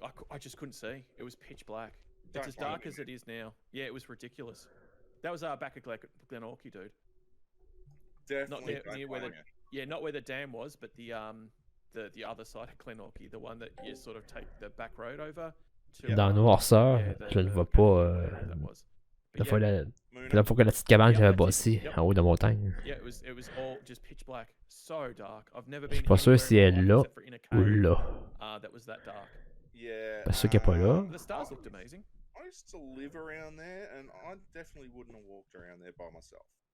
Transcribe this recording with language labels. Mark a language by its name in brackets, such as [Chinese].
[English] I just couldn't see. It was pitch black. It's as dark as it is now. Yeah, it was ridiculous. That was back at Glenorchy, dude. Definitely. Not near where not where the dam was, but the other side of Glenorchy, the one that you sort of take the back road over. [French] Dans la noirceur, je ne vois pas. La fois que la petite cabane que j'avais bâtie en haut de la montagne. [English] Yeah, it was all just pitch black. So dark. I've never [French] Je [English] been [French] suis pas sûr si elle est là ou là. [English] That was that dark. Yeah. [French] Parce que pas là. [English] The stars looked amazing. I used to live around there, and I definitely wouldn't have walked around there by myself.